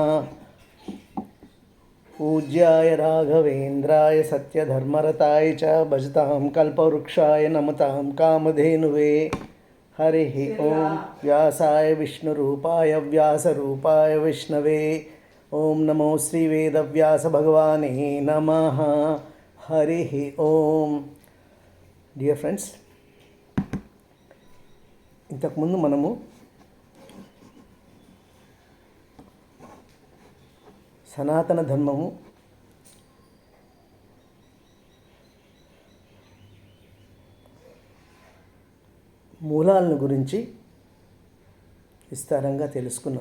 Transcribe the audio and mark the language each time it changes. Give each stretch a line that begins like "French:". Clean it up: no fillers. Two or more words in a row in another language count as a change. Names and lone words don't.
Sanskrit: पूज्याय राघवेन्द्राय सत्यधर्मरताय च भजतां कल्पवृक्षाय नमतां कामधेनुवे। हरिः ॐ व्यासाय विष्णुरूपाय व्यासरूपाय विष्णवे। ॐ नमो श्रीवेदव्यासभगवाने नमः। हरिः ॐ।
English: Dear friends,
Telugu: ఇంతకుముందు మనము సనాతన ధర్మము మూలాలను గురించి విస్తారంగా తెలుసుకున్నాం.